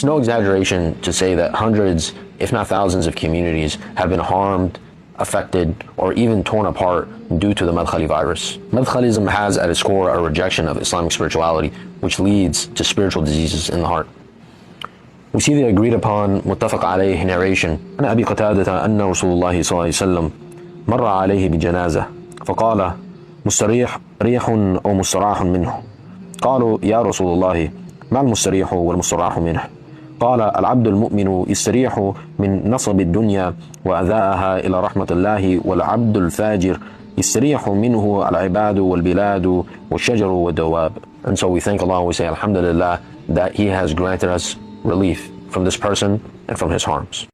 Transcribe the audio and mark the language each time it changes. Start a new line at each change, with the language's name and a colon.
English: It's no exaggeration to say that hundreds, if not thousands of communities have been harmed, affected, or even torn apart due to the Madkhali virus. Madkhalism has at its core a rejection of Islamic spirituality, which leads to spiritual diseases in the heart. We see the agreed upon muttafaq alayh narration.
Arabic: عن أبي قتادة أن رسول الله صلى الله عليه وسلم مر عليه بجنازة فقال مستريح ريح أو مستراح منه. قالوا يا رسول الله ما المستريح والمستراح منه؟ قال العبد المؤمن يستريح من نصب الدنيا وأذاءها إلى رحمة الله والعبد الفاجر يستريح منه العباد والبلاد والشجر والدواب.
English: And so we thank Allah and we say Alhamdulillah that He has granted us relief from this person and from his harms.